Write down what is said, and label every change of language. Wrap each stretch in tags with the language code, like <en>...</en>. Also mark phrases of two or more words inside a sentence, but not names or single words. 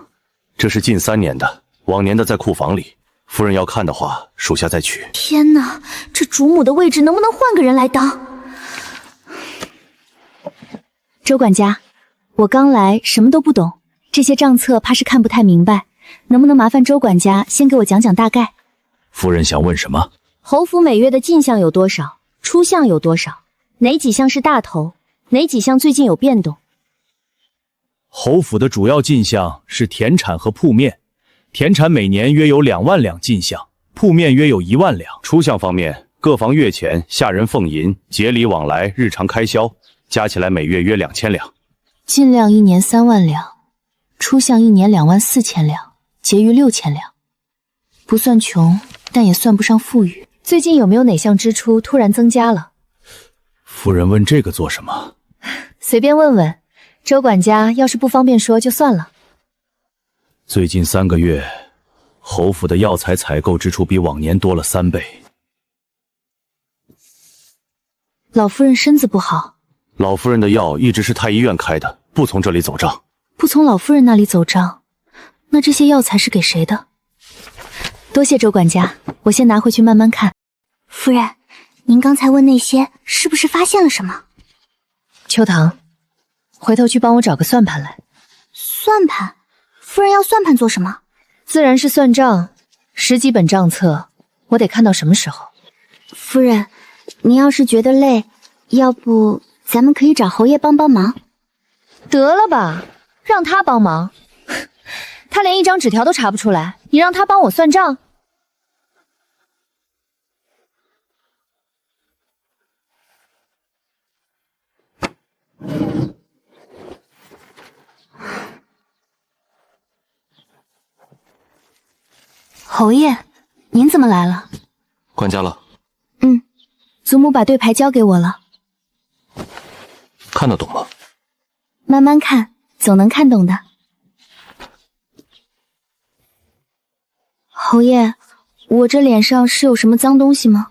<zh>這是近3年的，往年的在庫房裡。夫人要看的話，屬下再取。天哪，這主母的位置能不能換個人來當？周管家，我剛來，什麼都不懂，這些賬冊怕是看不太明白，能不能麻煩周管家先給我講講大概？夫人想問什麼？侯府每月的進項有多少？出項有多少？哪幾項是大頭？哪幾項最近有變動？侯府的主要進項是田產和鋪面，田產每年約有2萬兩進項，鋪面約有1萬兩。出項方面，各房月錢、下人俸銀、節禮往來、日常開銷，加起來每月約2000兩。進量1年3萬兩，出項1年2萬4千兩，結餘6000兩。不算窮，但也算不上富裕。最近有沒有哪項支出突然增加了？夫人問這個做什麼？隨便問問，周管家要是不方便說就算了。最近3個月，侯府的藥材採購支出比往年多了3倍。老夫人身子不好，老夫人的藥一直是太醫院開的，不從這裡走賬。不從老夫人那裡走賬，那這些藥材是給誰的？多謝周管家，我先拿回去慢慢看。夫人，您剛才問那些是不是發現了什麼？秋堂，回頭去幫我找個算盤來。算盤？夫人要算盤做什麼？自然是算賬，10幾本賬冊，我得看到什麼時候。夫人，您要是覺得累，要不咱們可以找侯爺幫幫忙。得了吧，讓他幫忙，他連一張紙條都查不出來，你讓他幫我算賬？侯爺，您怎麼來了？管家了。祖母把對牌交給我了。看得懂嗎？慢慢看，總能看懂的。侯爺，我這臉上是有什麼髒東西嗎？</zh>